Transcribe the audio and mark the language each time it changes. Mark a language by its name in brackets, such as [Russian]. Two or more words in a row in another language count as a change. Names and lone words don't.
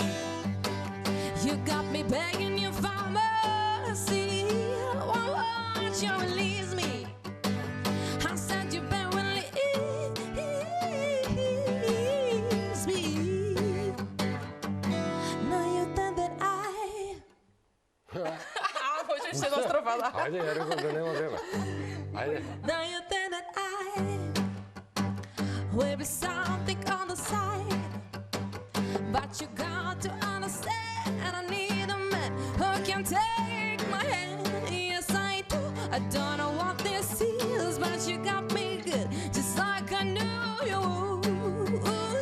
[English] You got me begging you for mercy. Oh, I want you to release me. I said you better release me. Now you think that [Macedonian] Можеш се до строфата. Ајде, ја реков да нема време. Ајде. [English] Now you think that will be something on the side, but you got to understand I need a man who can take my hand. Yes, I do. I don't know what this is, but you got me good, just like I knew you would.